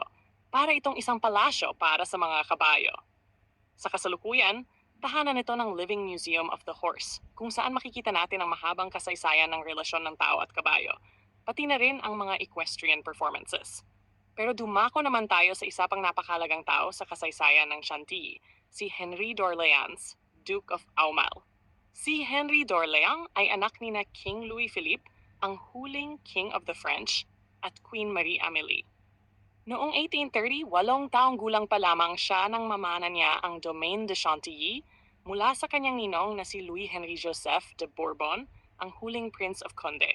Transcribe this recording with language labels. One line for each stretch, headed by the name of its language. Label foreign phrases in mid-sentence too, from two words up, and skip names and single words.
Filipino: Para itong isang palasyo para sa mga kabayo. Sa kasalukuyan, tahanan ito ng Living Museum of the Horse, kung saan makikita natin ang mahabang kasaysayan ng relasyon ng tao at kabayo, pati na rin ang mga
English: equestrian performances.
Filipino: Pero dumako naman tayo sa isa pang napakahalagang tao sa kasaysayan ng Chantilly, si Henri d'Orléans,
English: Duke of Aumale.
Filipino: Si Henri d'Orléans ay anak ni na King Louis Philippe, ang huling
English: King of the French,
Filipino: at Queen Marie-Amélie. Noong 1830, 8 taong gulang pa lamang siya nang mamana niya ang Domaine de Chantilly mula sa kanyang ninong na si Louis Henri Joseph de Bourbon, ang huling
English: Prince of Condé.